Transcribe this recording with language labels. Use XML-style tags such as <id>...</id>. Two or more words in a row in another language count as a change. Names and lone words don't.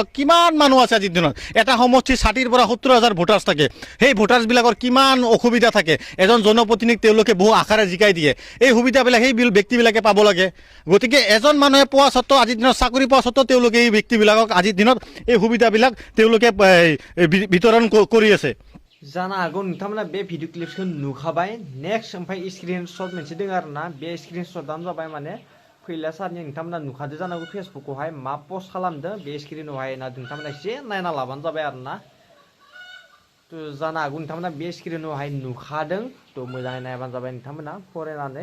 <as>কিমান মানুহ আছে আজিৰ দিনত? এটা সমষ্টিৰ 60,000 পৰা 70,000 ভোটাৰ্ছ থাকে। সেই ভোটাৰ্ছবিলাকৰ কিমান অসুবিধা থাকে। এজন জনপ্ৰতিনিধিক তেওঁলোকে বহু আশাৰে জিকাই দিয়ে। এই সুবিধাবিলাক সেই ব্যক্তিবিলাকে পাব লাগে। গতিকে এজন মানুহে পোৱা স্বত্তেও, আজিৰ দিনত চাকৰি পোৱা স্বত্তেও তেওঁলোকে এই ব্যক্তিবিলাকক আজিৰ দিনত এই সুবিধাবিলাক তেওঁলোকে বিতৰণ কৰি আছে।</as> <brx>जानो हागौ नोंथांमोना बे भिडिअ क्लिप्सखौ नुखाबाय। नेक्स्ट ओमफ्राय स्क्रिनशट मोनसे दङ आरोना, बे स्क्रिनशटआनो जाबाय माने फैला सारनि नोंथांमोना नुखादो जानांगौ फेसबुकआवहाय मा पस्ट खालामदों, बे स्क्रिनावहाय नोंथांमोना एसे नायना लाबानो जाबाय आरोना। थ' जानो हागौ नोंथांमोना बे स्क्रिनावहाय नुखादों, थ' मोजाङै नायबानो जाबाय नोंथांमोना फरायनानै।</brx>